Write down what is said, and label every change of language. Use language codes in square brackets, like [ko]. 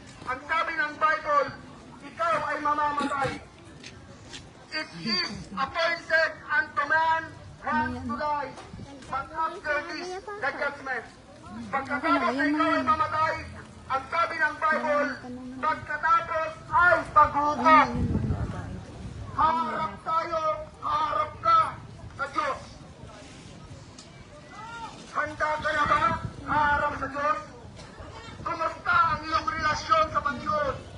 [tl] Ang sabi ng Bible, ikaw ay mamamatay. [en] It is appointed unto man once to die, but after this, the judgment. [tl] Pagkatapos na ikaw ay mamatay, ang sabi ng Bible, pagkatapos ay paghukom. Harap tayo, harap ka sa Diyos. Handa ka na ba harap sa Diyos? Kumusta ang iyong relasyon sa Panginoon?